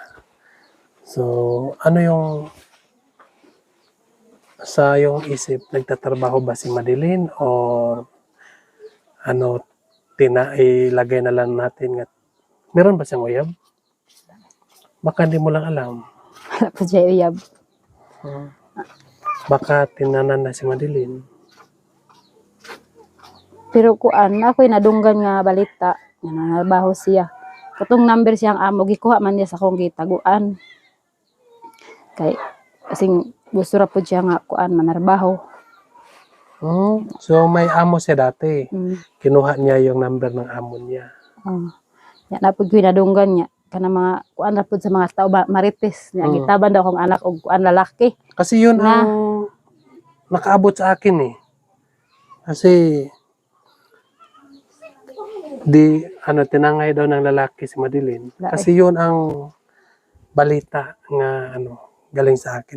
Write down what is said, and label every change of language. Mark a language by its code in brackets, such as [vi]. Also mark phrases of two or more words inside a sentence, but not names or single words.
[tl] So, ano yung sa yung isip, nagtatrabaho ba si Madeline o ano, ilagay na lang natin nga meron ba siyang uyab? Baka hindi mo lang alam. [ceb] Wala pud siya uyab. [tl] Baka tinanan na si Madeline. [ceb] Pero kuan ako'y nadunggan nga balita nga nanabaho siya. Katong number siyang amo gikuha man niya sa akong gitaguan. Kay kasing gusto ra pud siya nga kuan manarbaho. [tl] So may amo siya dati. Mm. Kinuha niya yung number ng amo niya. [ceb] Ya na pud ko'y nadunggan niya kana mga kuan ra pud sa mga tao ba marites niya gitaban daw akong anak og kuan lalaki. [tl] Kasi yun Na. ang nakaabot sa akin eh. Kasi tinangay daw ng lalaki si Madeline. Kasi yun ang balita nga galing sa akin.